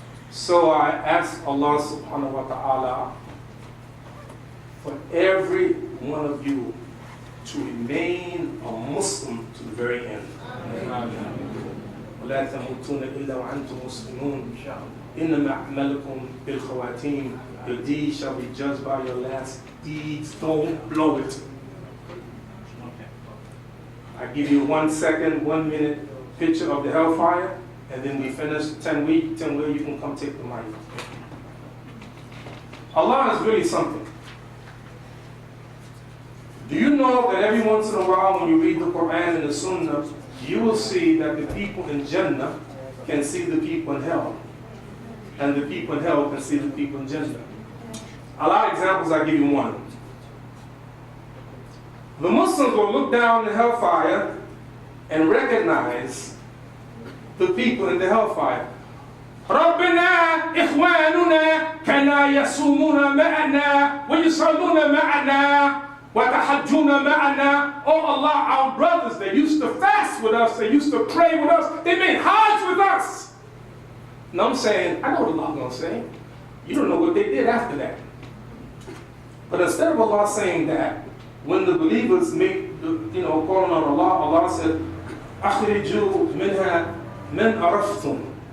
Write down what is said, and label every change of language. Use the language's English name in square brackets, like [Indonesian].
[English] So I ask Allah subhanahu wa ta'ala for every one of you to remain a Muslim to the very end. [Arabic] ولا تموتون إلا وأنتم مسلمون إنما أعمالكم بالخواتيم. [English] Your deeds shall be judged by your last deeds. Don't blow it. I give you 1 second, 1 minute picture of the hellfire, and then we finish 10 weeks, 10 where you can come take the mic. Allah is really something. Do you know that every once in a while when you read the Quran and the Sunnah, you will see that the people in Jannah can see the people in hell, and the people in hell can see the people in Jannah. A lot of examples, I'll give you one. The Muslims will look down the hellfire and recognize the people in the hellfire. [Arabic] رَبِّنَا إخواننا كنا يصومون معنا ويصلون معنا وتحجون معنا. [English] Oh Allah, our brothers, they used to fast with us, they used to pray with us, they made Hajj with us. Now I'm saying, I know what Allah's going to say. You don't know what they did after that. But instead of Allah saying that, when the believers make, calling on Allah, Allah said, [Arabic] أخرجوا منها من عرفتم.